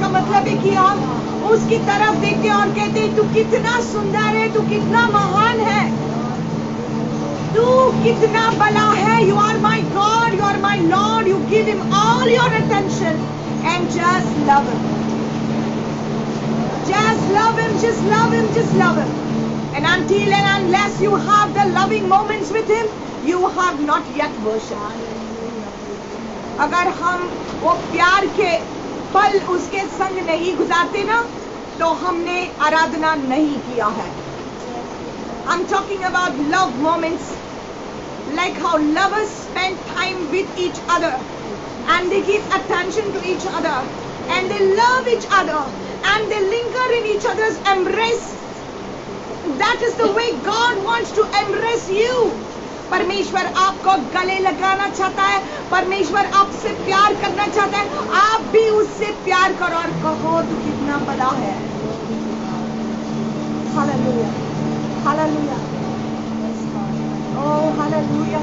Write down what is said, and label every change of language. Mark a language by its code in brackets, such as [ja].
[hi] इसका मतलब है कि हम उसकी तरफ देखते हैं और कहते हैं, तू कितना सुंदर है, तू कितना महान है, तू कितना भला है। [en] You are my god, you are my lord. You give him all your attention and just love him, just love him, just love him, just love him. And until and unless you have the loving moments with him, you have not yet worshipped. [hi] अगर हम वो प्यार के पल उसके संग नहीं गुजारते ना, तो हमने आराधना नहीं किया है। [en] I'm talking about love moments, like how lovers spend time with each other and they give attention to each other and they love each other and they linger in each other's embrace. That is the way God wants to embrace you. [hi] परमेश्वर आपको गले लगाना चाहता है, परमेश्वर आपसे प्यार करना चाहता है। आप भी उससे प्यार करो और कहो तू कितना बड़ा है। Hallelujah, hallelujah, oh hallelujah.